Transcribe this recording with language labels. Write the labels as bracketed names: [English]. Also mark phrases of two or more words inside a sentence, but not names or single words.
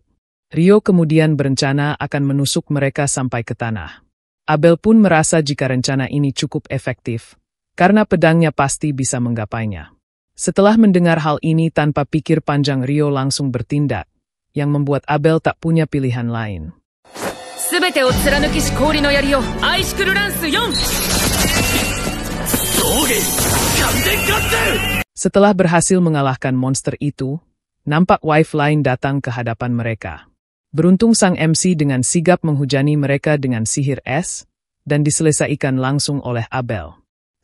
[Indonesian] Rio kemudian berencana akan menusuk mereka sampai ke tanah. Abel pun merasa jika rencana ini cukup efektif, karena pedangnya pasti bisa menggapainya. Setelah mendengar hal ini tanpa pikir panjang Rio langsung bertindak, yang membuat Abel tak punya pilihan lain. [Japanese] すべてを貫きし氷の槍をアイシクルランス4! [Indonesian] Setelah berhasil mengalahkan monster itu, nampak wife lain datang ke hadapan mereka. Beruntung sang MC dengan sigap menghujani mereka dengan sihir es, dan diselesaikan langsung oleh Abel.